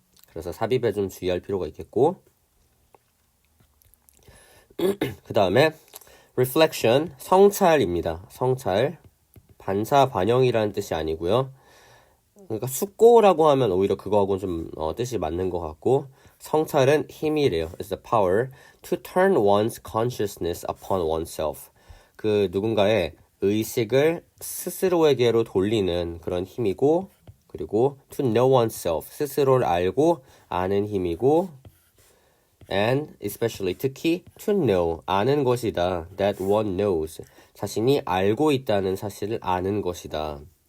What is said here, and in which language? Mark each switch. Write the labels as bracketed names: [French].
[Korean] 그래서 삽입에 좀 주의할 필요가 있겠고, 그 다음에 reflection, 성찰입니다. 성찰, 반사 반영이라는 뜻이 아니고요. 그러니까 숙고라고 하면 오히려 그거하고는 좀 뜻이 맞는 것 같고, 성찰은 힘이래요. [English] It's the power to turn one's consciousness upon oneself. [Korean] 그 누군가의 의식을 스스로에게로 돌리는 그런 힘이고, 그리고 [English] to know oneself, [Korean] 스스로를 알고 아는 힘이고, [English] and especially [Korean] 특히 [English] to know, [Korean] 아는 것이다. [English] That one knows, [Korean] 자신이 알고 있다는 사실을 아는 것이다.